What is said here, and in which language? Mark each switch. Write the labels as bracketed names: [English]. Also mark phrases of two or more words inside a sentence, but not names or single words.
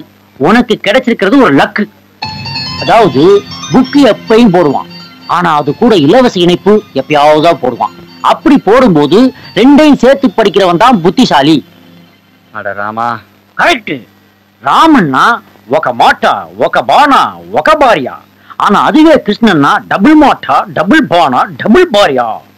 [Tamil] உனக்கு கிடைச்சிருக்கிறது ஒரு லக்கு. அதாவது புக்கு எப்பயும் போடுவான், ஆனா அது கூட இலவச இணைப்பு எப்பயாவதுதான் போடுவான். அப்படி போடும்போது 2ஐயும் சேர்த்து படிக்கிறவன் தான் புத்திசாலி. அட ராமா, கரெக்ட். ராமன்னா [Telugu] ఒక మాట ఒక బాణ ఒక భార్య. [Tamil] ஆனா அதுவே கிருஷ்ணன்னா [Telugu] డబుల్ మాట డబుల్ బాణ డబుల్ భార్య.